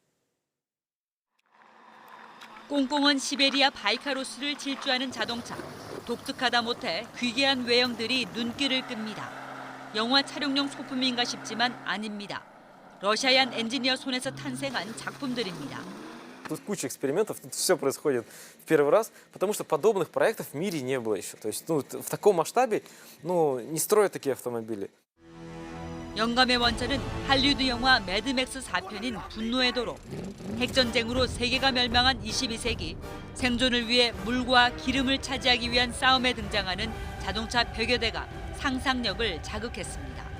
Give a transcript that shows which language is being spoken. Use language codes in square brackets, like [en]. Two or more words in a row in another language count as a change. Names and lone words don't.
[ko] 꽁꽁한 시베리아 바이카로스를 질주하는 자동차. 독특하다 못해 귀괴한 외형들이 눈길을 끕니다. 영화 촬영용 소품인가 싶지만 아닙니다. 러시아인 엔지니어 손에서 탄생한 작품들입니다. [ru] Тут куча экспериментов, тут все происходит в первый раз, потому что подобных проектов в мире не было еще. То есть в таком масштабе не строят такие автомобили. [ko] 영감의 원천은 할리우드 영화 매드맥스 4편인 분노의 도로. 핵전쟁으로 세계가 멸망한 22세기, 생존을 위해 물과 기름을 차지하기 위한 싸움에 등장하는 자동차 100여 대가 상상력을 자극했습니다.